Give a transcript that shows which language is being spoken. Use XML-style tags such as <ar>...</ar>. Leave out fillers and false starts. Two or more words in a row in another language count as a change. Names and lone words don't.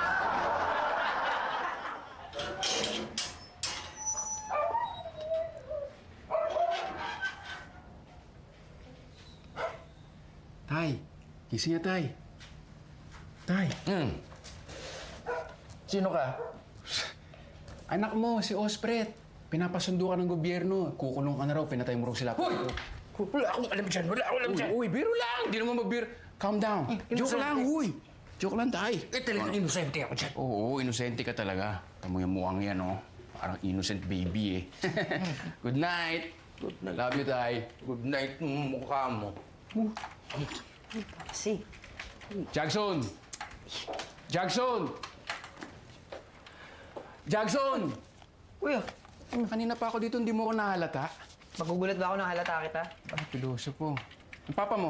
<tl>Tay, gising niya, Tay. Tay. Sino ka? Anak mo, si Ospret. Pinapasundo ka ng gobyerno. Kukulong ka na raw, pinatay mo raw sila. Hoy! Wala akong alam dyan. Uy, biro lang. Hindi naman magbiro.</tl> <en>Calm down.</en> <tl>Joke lang, huy. Joke lang, Tay. Talagang inosente ako dyan. Oo, inosente ka talaga. Tamo yung mukhang yan, oh.</tl> <en>Parang innocent baby, eh. Good night. Good night. Love you, Tay. Good night,</en> <tl>mukha mo. Kasi. Jackson! Kuya, Kanina pa ako dito, hindi mo ako nahalata. magugulat ba ako nang halata kita? Ah, piloso po. Ang papa mo?</tl>